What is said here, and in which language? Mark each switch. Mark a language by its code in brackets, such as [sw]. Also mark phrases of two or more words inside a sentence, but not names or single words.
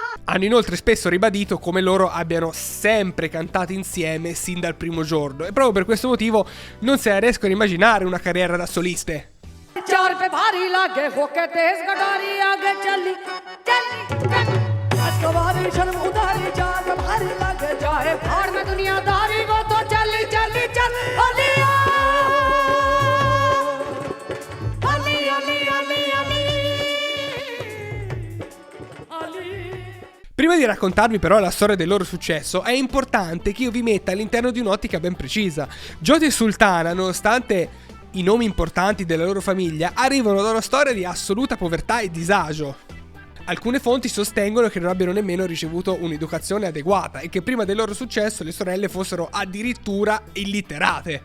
[it] Hanno inoltre spesso ribadito come loro abbiano sempre cantato insieme sin dal primo giorno e proprio per questo motivo non se la riescono a immaginare una carriera da soliste. [hi] चार पे भारी लागे होके तेज कटारी आगे चली चली अस्कवारी शर्म उदारी चार पे भारी लागे जाए भाड़ में दुनियादारी वो तो चली चली चल अलिया अली अली अली अली अली। [it] Prima di raccontarvi però la storia del loro successo, è importante che io vi metta all'interno di un'ottica ben precisa. Joti e Sultana, nonostante i nomi importanti della loro famiglia, arrivano da una storia di assoluta povertà e disagio. Alcune fonti sostengono che non abbiano nemmeno ricevuto un'educazione adeguata e che prima del loro successo le sorelle fossero addirittura illiterate.